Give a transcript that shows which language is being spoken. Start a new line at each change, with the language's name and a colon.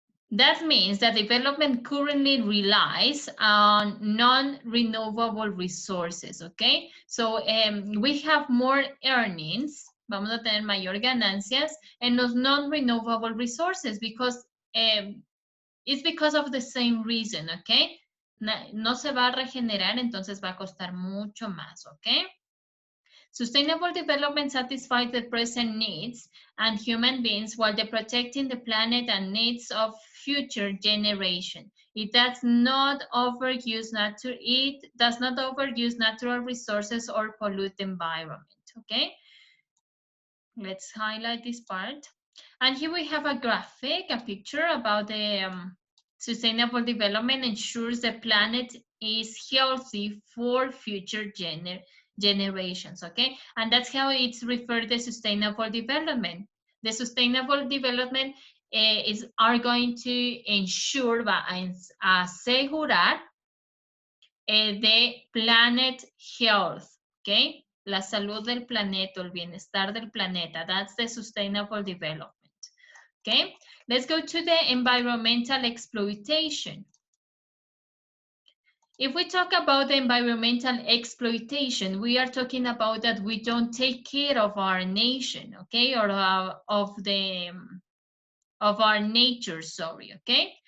English: That means that development currently relies on non-renewable resources, okay? So we have more earnings,
Spanish: vamos a tener mayor ganancias en los
English: non-renewable resources because it's because of the same reason, okay?
Spanish: No se va a regenerar, entonces va a costar mucho más, okay?
English: Sustainable development satisfies the present needs and human beings while protecting the planet and needs of future generation. It does not overuse natural resources or pollute the environment. Okay, let's highlight this part. And here we have a graphic, a picture about the sustainable development ensures the planet is healthy for future generations, okay? And that's how it's referred to sustainable development. The sustainable development are going to ensure,
Spanish: va a asegurar
English: the planet health, okay?
Spanish: La salud del planeta, el bienestar del planeta.
English: That's the sustainable development, okay? Let's go to the environmental exploitation. If we talk about the environmental exploitation, we are talking about that we don't take care of our nation, okay, or of our nature, sorry, okay?